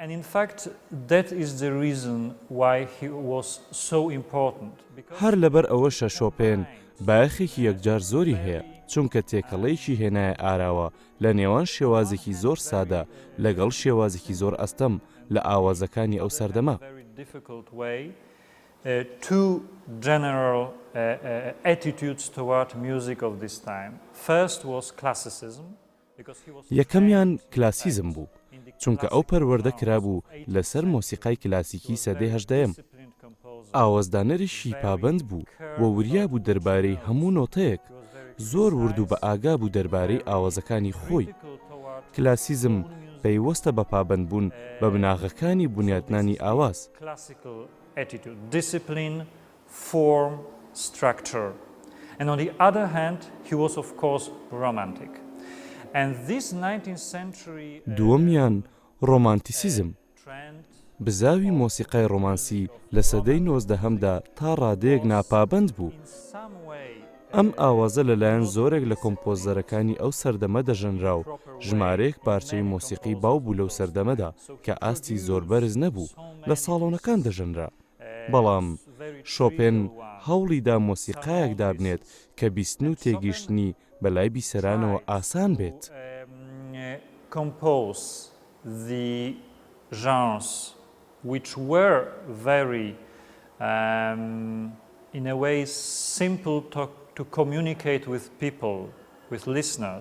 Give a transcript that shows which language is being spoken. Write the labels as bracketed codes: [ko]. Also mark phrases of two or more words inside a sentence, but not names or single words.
[ckb] هەر لەبەر ئەوەشە شۆپێن بایەخێکی یەکجار زۆری هەیە، چونکە تێکەڵەیەکی هێنایە ئاراوە لە نێوان شێوازێکی زۆر سادە لەگەڵ شێوازێکی زۆر ئەستەم لە ئاوازەکانی ئەو سەردەما. [en] Two general attitudes toward music of this time. First was classicism. [ckb] یەکەمیان کلاسیزم بوو، چونکە ئەو پەروەردە کرابوو لەسەر مۆسیقای کلاسیکی سەدەی 18م. ئاوازدانەریشی پابند بوو و وریا بوو دەربارەی هەموو نۆتەیەک، زۆر ورد و بە ئاگا بوو دەربارەی ئاوازەکانی خۆی. کلاسیزم پەیوەستە بە پابندبوون بە بناغەکانی بنیادنانی ئاواز. [en] Attitude, discipline, form, structure. And on the other hand, he was of course romantic. And this 19th century [ckb] دووەمیان ڕۆمانتیسیزم، بزاوی مۆسیقای ڕۆمانسی لە سەدەی 19هەمدا تا ڕادەیەک ناپابند بوو. ئەم ئاوازە لەلایەن زۆرێک لە کۆمپۆزەرەکانی ئەو سەردەمە دەژەنرا و ژمارەیەک پارچەی مۆسیقی باو بوو لەو سەردەمەدا کە ئاستی زۆر بەرز نەبوو لە ساڵۆنەکان دەژەنرا، بەڵام شۆپێن هەوڵیدا مۆسیقایەک دابنێت کە بیستن و تێگەیشتنی بەلای بیسەرانەوە ئاسان بێت. [en] Compose the genres which were very in a way simple to communicate with people, with listeners.